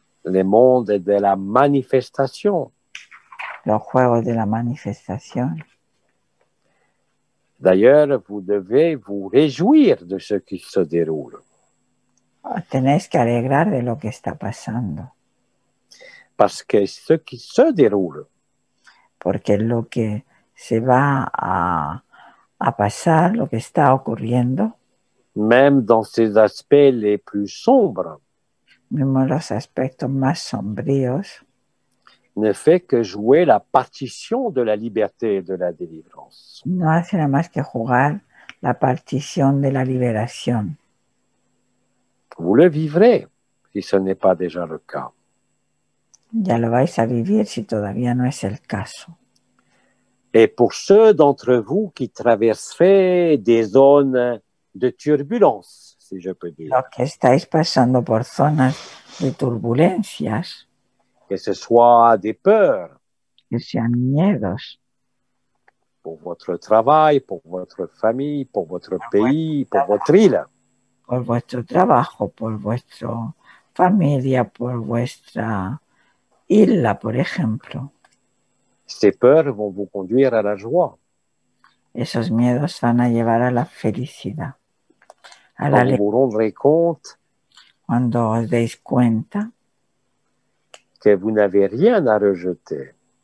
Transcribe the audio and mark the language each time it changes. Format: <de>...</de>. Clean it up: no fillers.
<fr>Le monde de la manifestation.</fr> <es>los juegos de la manifestación.</es> <fr>D'ailleurs, vous devez vous réjouir de ce qui se déroule.</fr> <es>Tenéis que alegrar de lo que está pasando,</es> <fr>Parce que ce qui se déroule</fr> <es>porque lo que se va a pasar, lo que está ocurriendo,</es> <fr>même dans ses aspects les plus sombres,</fr> <es>mismo los aspectos más sombríos,</es> <fr>ne fait que jouer la partition de la liberté et de la délivrance.</fr> <es>no hace nada más que jugar la partición de la liberación.</es> <fr>Vous le vivrez si ce n'est pas déjà le cas.</fr> <es>Ya lo vais a vivir si todavía no es el caso.</es> <fr>Et pour ceux d'entre vous qui traverseraient des zones de turbulence, si je peux dire,</fr> <es>Los que estáis pasando por zonas de turbulencias,</es> <fr>que ce soit des peurs</fr> <es>que sean miedos,</es> <fr>pour votre travail, pour votre famille, pour votre pays, pour votre île,</fr> <es>por vuestro trabajo, por vuestra familia, por vuestra isla, por ejemplo,</es> <fr>ces peurs vont vous conduire à la joie.</fr> <es>esos miedos van a llevar a la felicidad. A la</es> <fr>Quand vous vous rendrez compte</fr> <es>cuando os deis cuenta</es> <fr>que vous n'avez rien à rejeter,</fr>